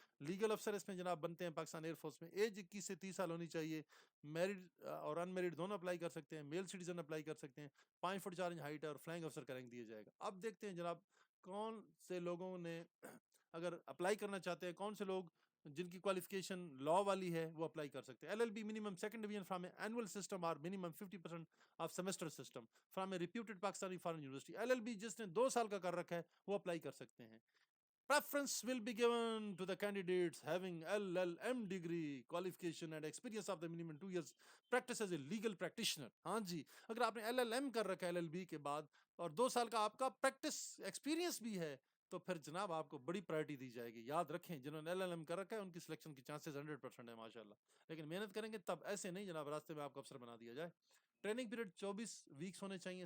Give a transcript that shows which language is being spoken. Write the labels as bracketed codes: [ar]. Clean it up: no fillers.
[ur] Legal افسر اس میں جناب بنتے ہیں پاکستان ایئر فورس میں. ایج 21 سے 30 سال ہونی چاہیے. میرڈ اور ان میرڈ دونوں اپلائی کر سکتے ہیں. میل سٹیزن اپلائی کر سکتے ہیں. 5 فٹ 4 انچ ہائٹ ہے, اور فلائنگ افسر کا رینک دیا جائے گا. اب دیکھتے ہیں جناب کون سے لوگوں نے اگر اپلائی کرنا چاہتے ہیں, کون سے لوگ جن کی کوالیفیکیشن لا والی ہے وہ اپلائی کر سکتے ہیں. [en] LLB minimum second division from an annual system or minimum 50% of semester system from a reputed Pakistani foreign university. [ur] LLB جس نے 2 سال کا کر رکھا ہے وہ اپلائی کر سکتے ہیں. [en] Preference will be given to the candidates having LLM degree, qualification and experience of the minimum 2 years practice as a legal practitioner. [ur] ہاں جی, اگر آپ نے LLM کر رکھا ہے LLB کے بعد, اور 2 سال کا آپ کا پریکٹس ایکسپیرینس بھی ہے, تو پھر جناب آپ کو بڑی پرائرٹی دی جائے گی. یاد رکھیں, جنہوں نے LLM کر رکھا ہے ان کی سلیکشن کی چانسز 100% ہے ماشاءاللہ. لیکن محنت کریں گے تب, ایسے نہیں جناب راستے میں آپ کو افسر بنا دیا جائے. ٹریننگ پیریڈ 24 ویکس ہونے چاہیے.